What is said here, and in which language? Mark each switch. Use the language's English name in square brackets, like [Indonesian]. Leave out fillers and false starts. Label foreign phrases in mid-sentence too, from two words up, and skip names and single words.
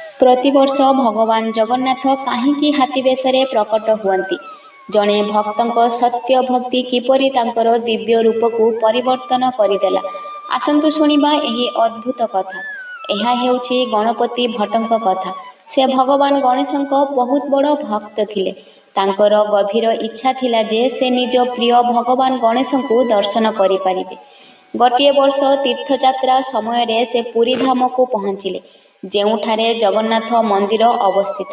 [Odia] ପ୍ରତିବର୍ଷ ଭଗବାନ ଜଗନ୍ନାଥ କାହିଁକି ହାତୀ ବେଶରେ ପ୍ରକଟ ହୁଅନ୍ତି। ଜଣେ ଭକ୍ତଙ୍କ ସତ୍ୟ ଭକ୍ତି କିପରି ତାଙ୍କର ଦିବ୍ୟ ରୂପକୁ ପରିବର୍ତ୍ତନ କରିଦେଲା। ଆସନ୍ତୁ ଶୁଣିବା ଏହି ଅଦ୍ଭୁତ କଥା। ଏହା ହେଉଛି ଗଣପତି ଭଟ୍ଟଙ୍କ କଥା। ସେ ଭଗବାନ ଗଣେଶଙ୍କ ବହୁତ ବଡ଼ ଭକ୍ତ ଥିଲେ। ତାଙ୍କର ଗଭୀର ଇଚ୍ଛା ଥିଲା ଯେ ସେ ନିଜ ପ୍ରିୟ ଭଗବାନ ଗଣେଶଙ୍କୁ ଦର୍ଶନ କରିପାରିବେ। ଗୋଟିଏ ବର୍ଷ ତୀର୍ଥଯାତ୍ରା ସମୟରେ ସେ ପୁରୀ ଧାମକୁ ପହଞ୍ଚିଲେ, ଯେଉଁଠାରେ ଜଗନ୍ନାଥ ମନ୍ଦିର ଅବସ୍ଥିତ।